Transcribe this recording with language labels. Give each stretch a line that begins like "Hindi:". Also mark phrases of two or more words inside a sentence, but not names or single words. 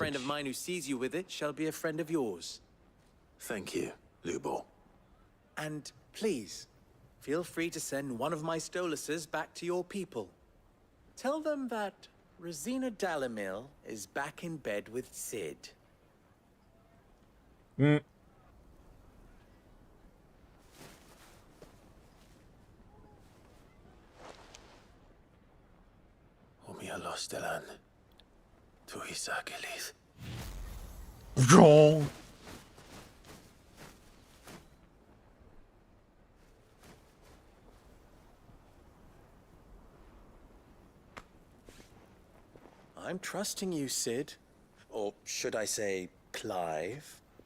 English: a friend of mine who sees you with it shall be a friend of yours. Thank you, Lubo. And please, feel free to send one of my Stoluses back to your people. Tell them that Rosina Dhalmekia is back in bed with Sid. Mm. Omia Lostelan. Tu Isakelis. Wrong. I'm trusting you, Sid. Or should I say, Clive?